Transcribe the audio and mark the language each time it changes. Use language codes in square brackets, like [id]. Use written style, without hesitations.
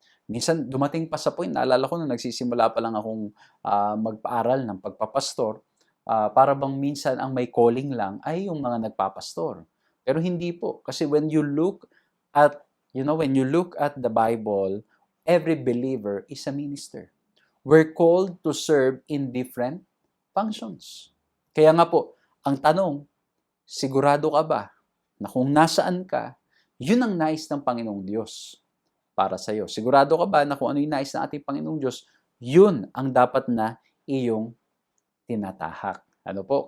[tl] Minsan dumating pa sa point, naalala ko nung nagsisimula pa lang akong magpaaral ng pagpapastor, para bang minsan ang may calling lang ay yung mga nagpapastor. Pero hindi po. [en] Kasi when you look at the Bible, every believer is a minister. We're called to serve in different functions. [tl] Kaya nga po, ang tanong, sigurado ka ba na kung nasaan ka, yun ang nais ng Panginoong Diyos para sa iyo? Sigurado ka ba na kung ano yung nais ng ating Panginoong Diyos, yun ang dapat na iyong tinatahak? Ano po?